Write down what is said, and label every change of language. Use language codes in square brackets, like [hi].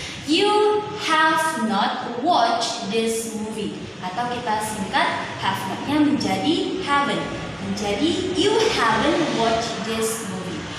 [en] You have not watched this movie. [id] Atau kita singkat have not-nya menjadi haven't. Menjadi [en] you haven't watched this movie.